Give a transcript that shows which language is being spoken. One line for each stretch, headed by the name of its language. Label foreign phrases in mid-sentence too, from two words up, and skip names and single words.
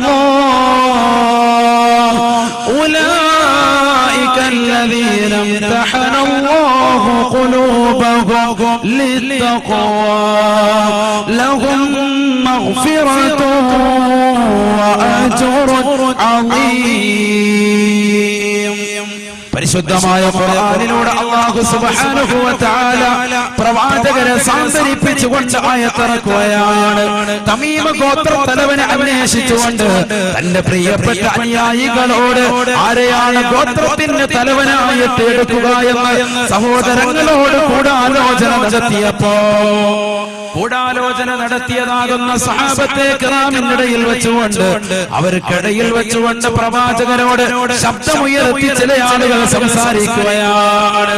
Arabic: الله أولئك الذين امتحن الله قلوبهم للتقوى لهم مغفرة وأجر عظيم.
Malayalam: പരിശുദ്ധമായ ഖുർആനിലൂടെ
Arabic: الله سبحانه وتعالى
Malayalam: പ്രവാചകരെ സാന്ത്വനിപ്പിച്ചുകൊണ്ട് ആയത്തിറക്കുകയാണ്. തമീമ ഗോത്ര തലവനെ അന്വേഷിച്ചുകൊണ്ട് തന്റെ പ്രിയപ്പെട്ട അനുയായികളോട് ആരെയാണ് ഗോത്രത്തിന്റെ തലവനായിട്ട് എടുക്കുക എന്ന് സഹോദരങ്ങളോട് ഗൂഢാലോചന നടത്തിയതാകുന്ന സഹാബത്തെ കിറാമിനിടയിൽ വെച്ചുകൊണ്ട് അവർക്കിടയിൽ വെച്ചുകൊണ്ട് പ്രവാചകരോട് ശബ്ദമുയർത്തി ചില ആളുകൾ സംസാരിക്കുകയാണ്.